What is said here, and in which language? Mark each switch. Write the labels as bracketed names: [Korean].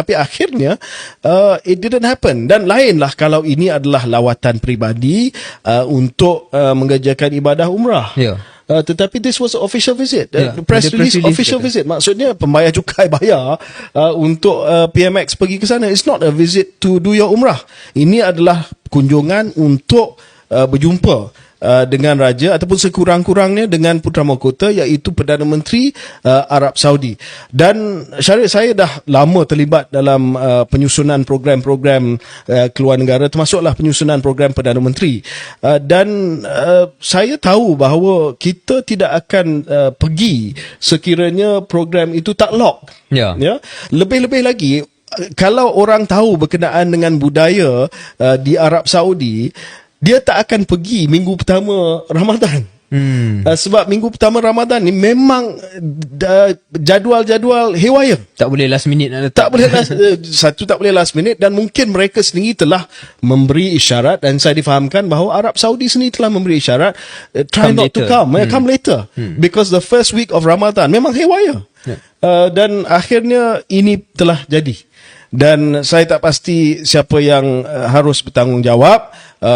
[Malay] Tapi akhirnya [English] it didn't happen. [Malay] Dan lainlah kalau ini adalah lawatan peribadi untuk mengerjakan ibadah umrah. Tetapi [English] this was an official visit. Press release official visit. [Malay] Maksudnya pembayar cukai bayar untuk PMX pergi ke sana. [English] It's not a visit to do your umrah. [Malay] Ini adalah kunjungan untuk berjumpa dengan Raja ataupun sekurang-kurangnya dengan Putera Mahkota, iaitu Perdana Menteri Arab Saudi. Dan Syarif, saya dah lama terlibat dalam penyusunan program-program keluar negara, termasuklah penyusunan program Perdana Menteri. Dan saya tahu bahawa kita tidak akan pergi sekiranya program itu tak lock. Ya. Lebih-lebih lagi, kalau orang tahu berkenaan dengan budaya di Arab Saudi, dia tak akan pergi minggu pertama Ramadan. Sebab minggu pertama Ramadan ni memang jadual-jadual haywire. Tak boleh last minute nak letak. Tak boleh satu tak boleh last minute, dan mungkin mereka sendiri telah memberi isyarat, dan saya difahamkan bahawa Arab Saudi sendiri telah memberi isyarat [English] try not to later. come later, because the first week of Ramadan [Malay] memang haywire. Dan akhirnya ini telah jadi. Dan saya tak pasti siapa yang harus bertanggungjawab.